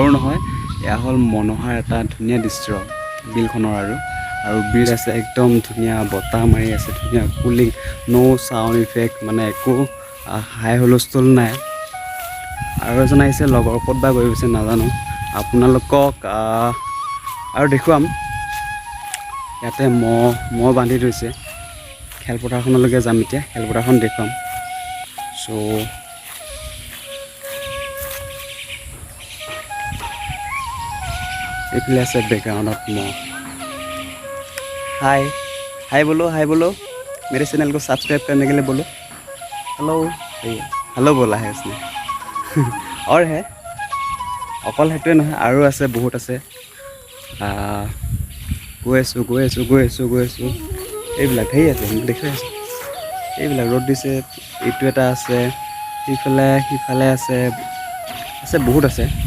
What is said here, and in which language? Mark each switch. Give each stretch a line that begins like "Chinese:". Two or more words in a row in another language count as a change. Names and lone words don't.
Assamese: নহয় এয়া হ'ল মনোহাৰ এটা ধুনীয়া দৃশ্য বিলখনৰ আৰু ব্ৰিজ আছে একদম ধুনীয়া বতাহ মাৰি আছে ধুনীয়া কুলিং
English: no sound effect
Assamese: মানে একো হাই হুলস্থুল নাই আৰু এজন আহিছে লগৰ ক'ত বা গৈ গৈছে নাজানো আপোনালোকক আৰু দেখুৱাম ইয়াতে মহ বান্ধি থৈছে খেলপথাৰখনলৈকে যাম এতিয়া খেলপথাৰখন দেখুৱাম চ' এইফালে আছে বেকগ্ৰাউণ্ডত মহ
Hindi: हाय बोलो मेरे चैनल को सब्सक्राइब करने के लिए बोलो हेलो बोला है उसने और है
Assamese: অকল সেইটোৱে নহয় আৰু আছে বহুত আছে গৈ আছোঁ এইবিলাক হেৰি আছে দেখি আছোঁ এইবিলাক ৰ'দ দিছে এইটো এটা আছে সিফালে আছে বহুত আছে